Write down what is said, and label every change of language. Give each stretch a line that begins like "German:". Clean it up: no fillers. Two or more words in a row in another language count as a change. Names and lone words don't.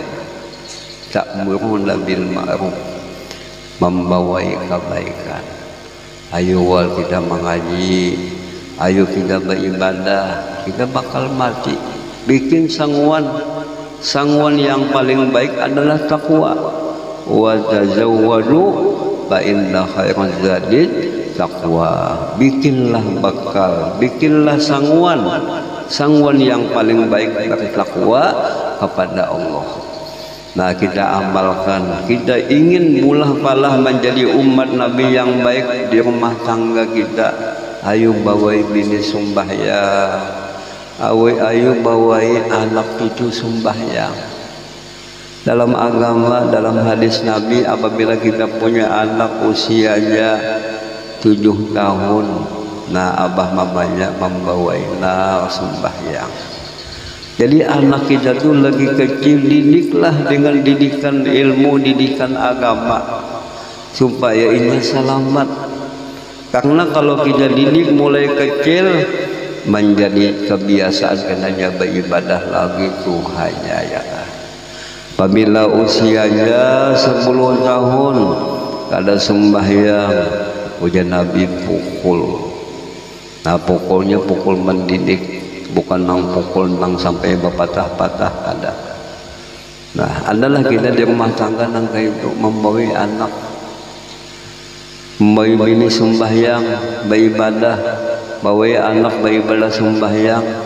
Arabic: تأمرون بالمعروف,
Banjar: membawai kebaikan. Ayo wal kita mengaji, ayo kita beribadah, kita bakal mati. Bikin sangguan Sangguan yang paling baik adalah takwa.
Arabic: وتزودوا فإن خير الزاد التقوى.
Banjar: Bikinlah bekal, bikinlah sangguan yang paling baik bertakwa kepada Allah. Nah, kita amalkan. Kita ingin mulah palah menjadi umat Nabi yang baik di rumah tangga kita. Ayo bawai bini sembahyang, ayo bawai anak cucu sembahyang. Dalam agama, dalam hadis Nabi, apabila kita punya anak usianya 7 tahun, nah abah mamanya membawai sembahyang. Jadi anak kita tuh lagi kecil, didiklah dengan didikan ilmu, didikan agama, supaya ini selamat. Karena kalau kita didik mulai kecil, menjadi kebiasaan kenanya beribadah lagi Tuhannya ya. Apabila usianya 10 tahun, ada sembahyang, ujian Nabi pukul. Nah, pukulnya pukul mendidik, bukan nang pukul nang sampai berpatah-patah ada. Nah, adalah kita di rumah tangga nang kayak itu membawa anak, membawa bini sembahyang, beribadah, bawa anak beribadah sembahyang.